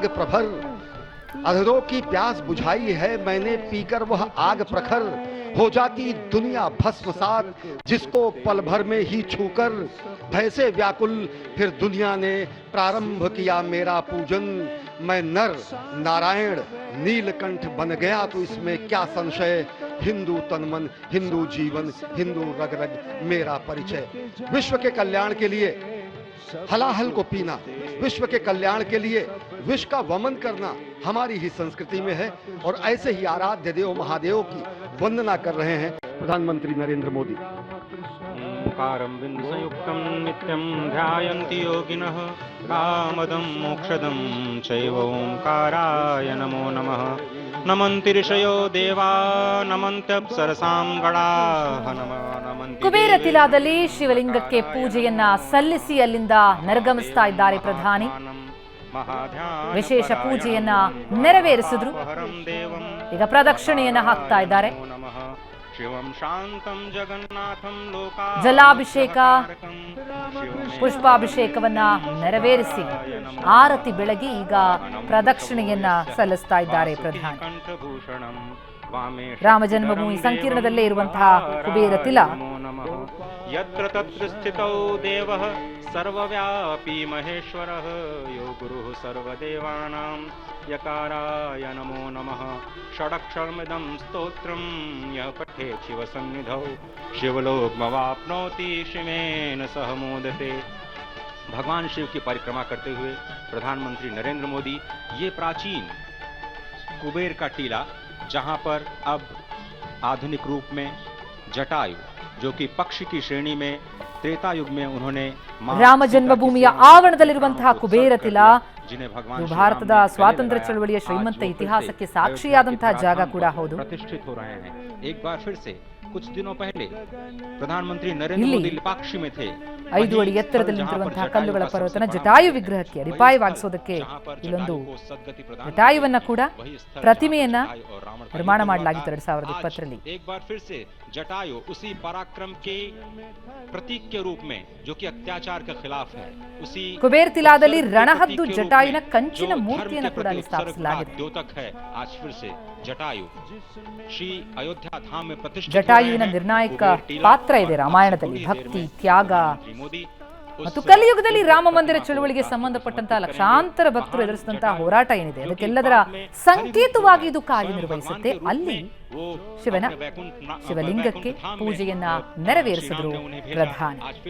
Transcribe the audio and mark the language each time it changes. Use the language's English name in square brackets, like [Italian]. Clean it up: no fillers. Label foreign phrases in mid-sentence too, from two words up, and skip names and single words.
[Hindi] प्रखर, अधरों की प्यास बुझाई है मैंने पीकर वह आग प्रखर, हो जाती दुनिया भस्मसात जिसको पल भर में ही छूकर, भय से व्याकुल फिर दुनिया ने प्रारंभ किया मेरा पूजन, मैं नर नारायण नीलकंठ बन गया तो इसमें क्या संशय, हिंदू तन मन हिंदू जीवन हिंदू रग रग मेरा परिचय। विश्व के कल्याण के लिए हलाहल को पीना, विश्व के कल्याण के लिए विश्व का वमन करना हमारी ही संस्कृति में है और ऐसे ही आराध्य देव महादेव की वंदना कर रहे हैं प्रधानमंत्री नरेंद्र मोदी। [Sanskrit] ओंकारं बिंदु संयुक्तं नित्यं ध्यायन्ति योगिनः, कामदं मोक्षदं चैव ओंकाराय नमो नमः, नमन्ति ऋषयो देवा नमन्त्यप्सरसां गणाः नमः नमन्ति। [Kannada] ಕುಬೇರತಿಲಾದಲ್ಲಿ ಶಿವಲಿಂಗಕ್ಕೆ ಪೂಜೆಯನ್ನ ಸಲ್ಲಿಸಿ ಅಲ್ಲಿಂದ ನಿರ್ಗಮಿಸ್ತಾ ಇದ್ದಾರೆ ಪ್ರಧಾನಿ. ವಿಶೇಷ ಪೂಜೆಯನ್ನ ನೆರವೇರಿಸಿದ್ರು. ಈಗ ಪ್ರದಕ್ಷಿಣೆಯನ್ನ ಹಾಕ್ತಾ ಇದ್ದಾರೆ. ಜಲಾಭಿಷೇಕ ಪುಷ್ಪಾಭಿಷೇಕವನ್ನ ನೆರವೇರಿಸಿ ಆರತಿ ಬೆಳಗಿ ಈಗ ಪ್ರದಕ್ಷಿಣೆಯನ್ನ ಸಲ್ಲಿಸ್ತಾ ಇದ್ದಾರೆ ಪ್ರಧಾನಿ. ರಾಮ ಜನ್ಮಭೂಮಿ ಸಂಕೀರ್ಣದಲ್ಲೇ ಇರುವಂತಹ ಕುಬೇರತಿಲ [Sanskrit] ಯತ್ರ ತತ್ರ ಸ್ಥಿತೌ ದೇವಃ ಸರ್ವವ್ಯಾಪಿ ಮಹೇಶ್ವರಃ ಯೋ ಗುರುಃ ಸರ್ವದೇವಾನಾಂ ಯಕಾರಾಯ ನಮೋ ನಮಃ ಷಡಕ್ಷರಮಿದಂ ಸ್ತೋತ್ರಂ ಯಃ ಪಠೇತ್ ಶಿವಸನ್ನಿಧೌ शिवलोकमवाप्नोति शिवेन सह मोदते। [Hindi] भगवान शिव की परिक्रमा करते हुए प्रधानमंत्री नरेंद्र मोदी ये प्राचीन कुबेर का टीला, जहां पर अब आधुनिक रूप में जटायु जो कि पक्षी की श्रेणी में त्रेता युग में उन्होंने [Kannada] ರಾಮ ಜನ್ಮಭೂಮಿಯ ಆವರಣದಲ್ಲಿರುವಂತಹ ಕುಬೇರತಿಲ ಭಾರತದ ಸ್ವಾತಂತ್ರ್ಯ ಚಳವಳಿಯ ಶ್ರೀಮಂತ ಇತಿಹಾಸಕ್ಕೆ ಸಾಕ್ಷಿಯಾದಂತಹ ಜಾಗ ಕೂಡ ಹೌದು. [Hindi] प्रतिष्ठित हो रहे हैं। एक बार फिर से कुछ दिनों पहले प्रधानमंत्री नरेंद्र मोदी लिपाक्षी में थे। [Kannada] 5 ಅಡಿ ಎತ್ತರದಲ್ಲಿ ನಿಂತಿರುವಂತಹ ಕಲ್ಲುಗಳ ಪರ್ವತನ ಜಟಾಯು ವಿಗ್ರಹಕ್ಕೆ ಅಡಿಪಾಯವಾಗಿಸೋದಕ್ಕೆ ಇಲ್ಲೊಂದು ಜಟಾಯುವನ್ನ ಕೂಡ ಪ್ರತಿಮೆಯನ್ನ ನಿರ್ಮಾಣ ಮಾಡಲಾಗಿತ್ತು 2020ರಲ್ಲಿ। [Hindi] एक बार फिर से जटायु उसी पराक्रम के प्रतीक के रूप में जो कि अत्याचार के खिलाफ है, उसी [Kannada] ಕುಬೇರತಿಲಾದಲ್ಲಿ ರಣಹದ್ದು ಜಟಾಯುವಿನ ಕಂಚಿನ ಮೂರ್ತಿಯನ್ನು ಕೂಡ ಅಲ್ಲಿ ಸ್ಥಾಪಿಸಲಾಗಿದೆ। [Hindi] द्योतक है आज फिर से जटायु श्री अयोध्या धाम में प्रतिष्ठित। [Kannada] ಜಟಾಯುವಿನ ನಿರ್ಣಾಯಕ ಪಾತ್ರ ಇದೆ ರಾಮಾಯಣದಲ್ಲಿ. ಭಕ್ತಿ, ತ್ಯಾಗ ಮತ್ತು ಕಲಿಯುಗದಲ್ಲಿ ರಾಮ ಮಂದಿರ ಚಳುವಳಿಗೆ ಸಂಬಂಧಪಟ್ಟಂತಹ ಲಕ್ಷಾಂತರ ಭಕ್ತರು ಎದುರಿಸಿದಂತಹ ಹೋರಾಟ ಏನಿದೆ ಅದಕ್ಕೆಲ್ಲದರ ಸಂಕೇತವಾಗಿ ಇದು ಕಾರ್ಯನಿರ್ವಹಿಸುತ್ತೆ. ಅಲ್ಲಿ ಶಿವಲಿಂಗಕ್ಕೆ ಪೂಜೆಯನ್ನ ನೆರವೇರಿಸಿದ್ರು ಪ್ರಧಾನಿ.